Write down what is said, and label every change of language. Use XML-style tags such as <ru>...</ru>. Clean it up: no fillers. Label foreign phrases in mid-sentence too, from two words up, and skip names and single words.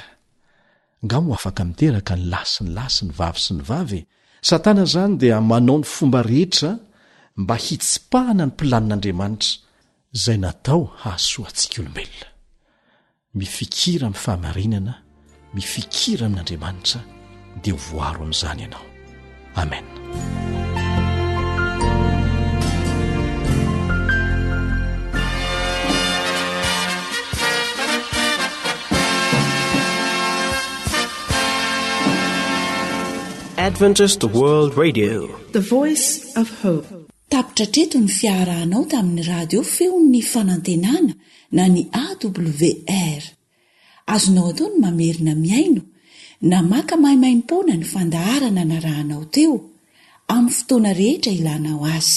<mg>Nga mo afaka miteraka ny lahy sy ny lahy sy ny vavy sy ny vavy. Satana zany dia manao ny fomba rehetra mba hitsipahana ny planin'Andriamanitra izay natao hahasoa antsika olombelona. Mifikira amin'ny fahamarinana, mifikira amin'Andriamanitra dia ho voaro amin'izany ianao. Amen.</mg> <en>Adventist World Radio, the voice of hope.</en> <mg>Tapitra treto ny fiarahanao tamin'ny radio feon'ny fanantenana na ny AWR. Azonao atao ny mamerina miaino na maka mahimaimpona ny fandaharana na rahanao teo amin'ny fotoana rehetra ilanao azy.</mg>